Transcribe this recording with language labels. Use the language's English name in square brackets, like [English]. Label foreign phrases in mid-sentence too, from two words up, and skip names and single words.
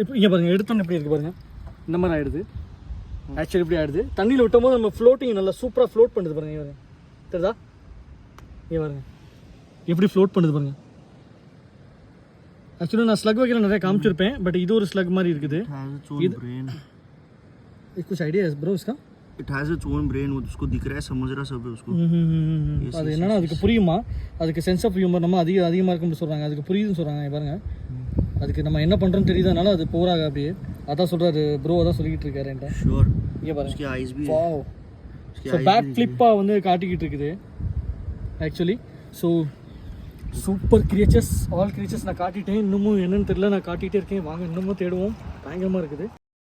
[Tamil] இப்போ இங்கே பாருங்கள், எடுத்தோன்னு எப்படி இருக்குது பாருங்கள், இந்த மாதிரி ஆகிடுது. ஆக்சுவலி இப்படி ஆகிடுது. தண்ணியில் விட்டும் போது நம்ம ஃப்ளோட்டிங் நல்லா சூப்பராக ஃப்ளோட் பண்ணுது பாருங்கள். பாருங்கள், தெரியுதா? இங்கே பாருங்கள் எப்படி ஃப்ளோட் பண்ணுது பாருங்கள். एक्चुअली நான் ஸ்லக் வைக்கிற நிறைய காமிச்சிருப்பேன், பட் இது ஒரு ஸ்லக் மாதிரி இருக்குது. [Hindi] कुछ आइडिया है ब्रो इसका? [English] It has its own brain. [Hindi] उसको दिख रहा है, समझ रहा सब है उसको. [Tamil] அது என்னன்னா அதுக்கு புரியுமா, அதுக்கு [English] sense of humour [Tamil] நம்ம அதிகமாக இருக்குன்னு சொல்கிறாங்க, அதுக்கு புரியுதுன்னு சொல்கிறாங்க. பாருங்க, அதுக்கு நம்ம என்ன பண்ணுறோன்னு தெரியுதுனால அது போகிறாங்க அப்படியே. அதான் சொல்கிறாரு ப்ரோ, அதான் சொல்லிக்கிட்டு இருக்காரு என்கிட்ட. ஷூர். இங்கே பாருங்க, [Hindi] उसकी आईज भी वाओ. [English] so back flip [Tamil] வந்து காட்டிக்கிட்டு இருக்குது ஆக்சுவலி. [English] so super creatures, all creatures [Tamil] நான் காட்டிட்டேன். இன்னமும் என்னென்னு தெரியல, நான் காட்டிகிட்டே இருக்கேன். வாங்க இன்னமும் தேடுவோம். பயங்கரமாக இருக்குது.